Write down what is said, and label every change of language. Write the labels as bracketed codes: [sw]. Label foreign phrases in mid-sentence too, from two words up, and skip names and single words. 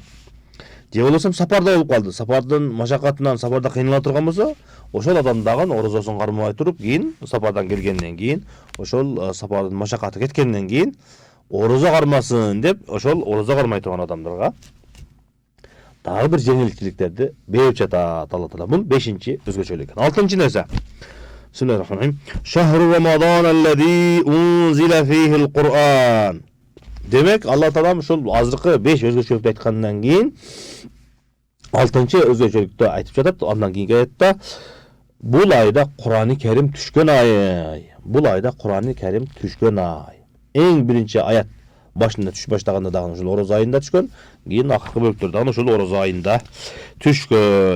[ky] Же болбосо сапарда болуп калды. Сапардын машакатынан сапарда кыйнала турган болсо, ошол адам дагы орозосун кармабай туруп, кийин сапардан келгенден кийин, ошол сапардын машакаты кеткенден кийин орозо кармасын деп, ошол орозо кармай турган адамдарга дагы бир жеңилчиликтерди берип жатат Алла Таала. Бул 5-чи өзгөчөлүк экен. 6-чы нерсе. [ar] بسم الله الرحمن الرحيم. شهر رمضان الذي أنزل فيه القرآن. [ky] Демек, Алла Таалам ушул азыркы 5 өзгөчөлүктү айткандан кийин 6-чы өзгөчөлүктү айтып жатат. Андан кийинки аятта бул айда Кур'ан-ы Карим түшкөн ай. Бул айда Кур'ан-ы Карим түшкөн ай. Эң биринчи аят башында түшүп баштаганда дагы ушул орозо айында түшкөн, кийин акыркы бөлүктөр дагы ушул орозо айында түшкөн.